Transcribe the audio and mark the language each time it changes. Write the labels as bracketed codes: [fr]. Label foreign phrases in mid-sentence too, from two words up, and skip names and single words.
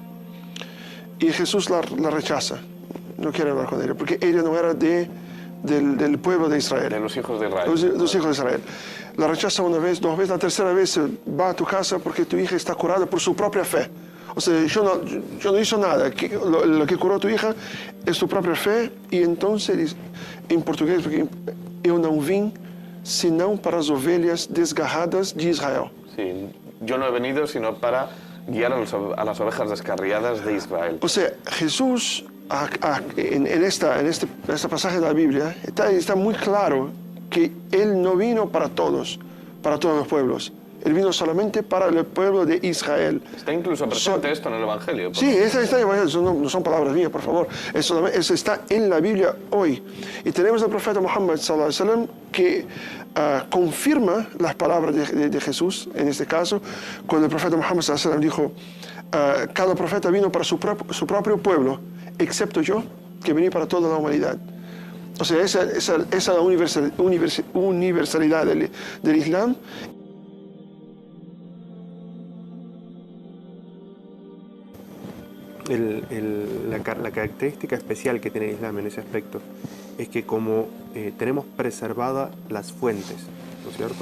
[es] Y Jesús la rechaza, no quiere hablar con ella, porque ella no era del pueblo de Israel. De los hijos de Israel. Los hijos de Israel. La rechaza una vez, dos veces, la tercera vez va a tu casa porque tu hija está curada por su propia fe. O sea, yo no hice nada. Lo que curó a tu hija es tu propia fe. Y entonces, en portugués, [pt] porque eu não vim senão para as ovelhas desgarradas de Israel. [es] Sí, yo no he venido sino para guiar a las ovejas descarriadas de Israel. O sea, Jesús, en este pasaje de la Biblia, está muy claro que Él no vino para todos los pueblos. Él vino solamente para el pueblo de Israel. Está incluso presente esto en el Evangelio. Sí, está en el Evangelio, no son palabras mías, por favor. Eso está en la Biblia hoy. Y tenemos al profeta Muhammad [ar] صلى الله عليه وسلم [es] que confirma las palabras de Jesús, en este caso, cuando el profeta Muhammad [ar] صلى الله عليه وسلم [es] dijo, cada profeta vino para su propio pueblo, excepto yo, que vení para toda la humanidad. O sea, esa es la universalidad del Islam. La característica especial que tiene el Islam en ese aspecto es que como tenemos preservadas las fuentes, ¿no es cierto?